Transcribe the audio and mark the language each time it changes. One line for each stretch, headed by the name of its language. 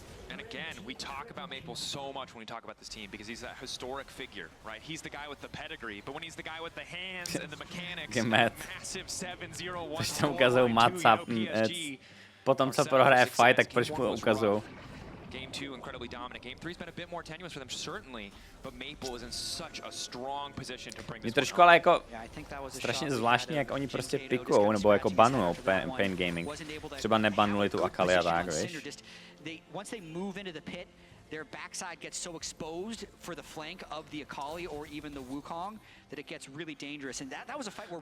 English: And again, we talk about Maple so much when we talk about this team because he's that historic figure, right? He's the guy with the pedigree, but when he's the guy with the hands and the mechanics, massive 7-0-1
Czech: Proč tam ukazují Matsa? Potom, co prohraje fight, tak proč mu ukazují?
English: Game 2 incredibly dominant. Game 3's been a bit more tenuous for them certainly, but Maple is in such a strong position to bring this.
Czech: Trošku ale jako strašně zvláštní, jak oni prostě pikujou nebo jako banujou Pain Gaming. Třeba nebanuli tu Akali a tak, víš?
English: Once they move into the pit, their backside gets so exposed for the flank of the Akali or even the Wukong that it gets really dangerous. And that was a fight where